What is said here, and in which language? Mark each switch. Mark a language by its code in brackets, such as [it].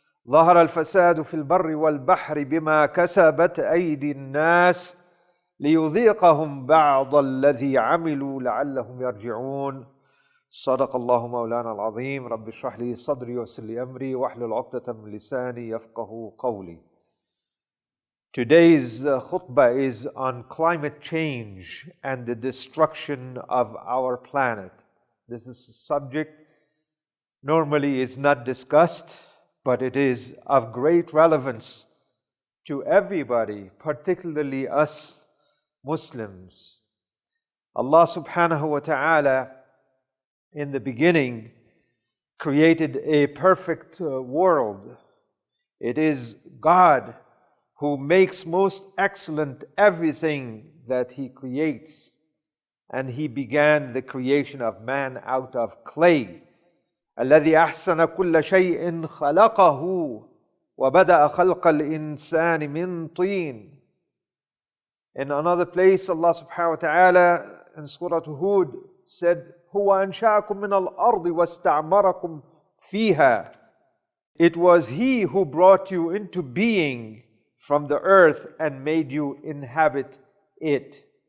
[ar] ظهر الفساد في البر والبحر بما كسبت أيدي الناس ليذيقهم بعض الذي عملوا لعلهم يرجعون صدق الله مولانا العظيم رب اشرح لي صدري ويسر لي أمري واحلل عقدة من لساني يفقهوا قولي. [en] Today's khutbah is on climate change and the destruction of our planet. This is a subject normally is not discussed, but it is of great relevance to everybody, particularly us Muslims. Allah subhanahu wa ta'ala in the beginning created a perfect world. It is God who makes most excellent everything that He creates. And He began the creation of man out of clay. [ar] الذي أحسن كل شيء خلقه وبدأ خلق الإنسان من طين. [en] In another place, Allah subhanahu wa ta'ala in Surah Hud said, [ar] هو أنشأكم من الأرض واستعمركم فيها. [en] It was He who brought you into being from the earth and made you inhabit it.